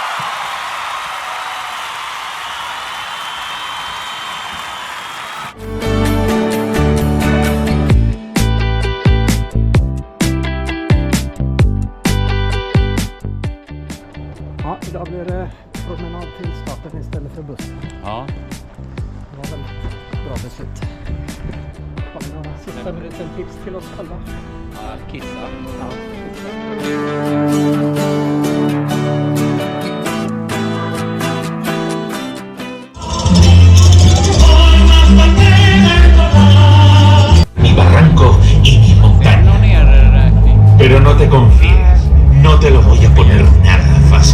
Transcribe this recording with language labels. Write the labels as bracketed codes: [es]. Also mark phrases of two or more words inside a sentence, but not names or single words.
[sv] Ja, idag blir det promenad till starten istället för buss. Ja. Det var väl ett bra beslut. Har vi några sista minuten tips till oss själva? Ja, kissa. Ja, [es] Mi barranco y mi montaña. Pero no te confíes, no te lo voy a poner nada fácil.